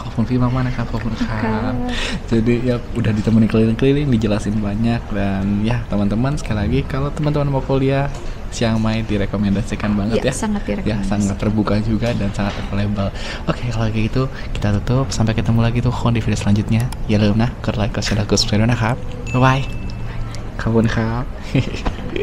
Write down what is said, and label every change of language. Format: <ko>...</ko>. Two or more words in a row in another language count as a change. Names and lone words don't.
<id>Kak Funfi mana Kak Funfi? Jadi ya udah ditemenin keliling-keliling, dijelasin banyak dan ya teman-teman sekali lagi kalau teman-teman mau kuliah Chiang Mai direkomendasikan banget ya. Sangat Ya, direkomendasikan. sangat terbuka juga dan sangat available. Oke, kalau kayak gitu kita tutup. Sampai ketemu lagi tuh di video selanjutnya. Ya,</id> <th>อย่าลืมนะกดไลค์กดแชร์และกด subscribe ด้วยนะครับ บ๊ายบายขอบคุณครับ</th>